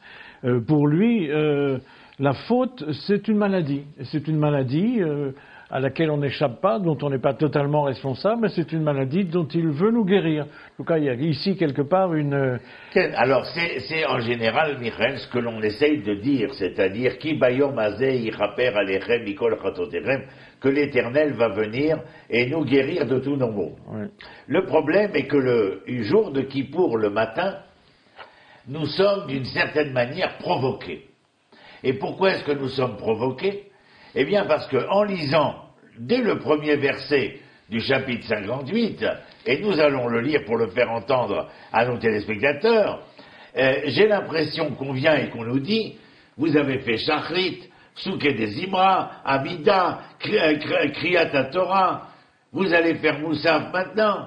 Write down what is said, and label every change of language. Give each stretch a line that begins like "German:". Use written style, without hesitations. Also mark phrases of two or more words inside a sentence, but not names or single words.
French: Pour lui, la faute, c'est une maladie. C'est une maladie à laquelle on n'échappe pas, dont on n'est pas totalement responsable, mais c'est une maladie dont il veut nous guérir. En tout cas, il y a ici quelque part une... Alors, c'est en général, Michael, ce que l'on essaye de dire, c'est-à-dire,
Hebrew: כי ביום הזה יכפר עליכם מכל חטאתיכם,
French: que l'Éternel va venir et nous guérir de tous nos maux. Oui. Le problème est que le jour de Kippour, le matin, nous sommes d'une certaine manière provoqués. Et pourquoi est-ce que nous sommes provoqués ? Eh bien, parce que en lisant dès le premier verset du chapitre 58, et nous allons le lire pour le faire entendre à nos téléspectateurs, j'ai l'impression qu'on vient et qu'on nous dit, vous avez fait Shachrit, Psuké des Imra, Amida, Kriyat Torah, vous allez faire Moussaf maintenant.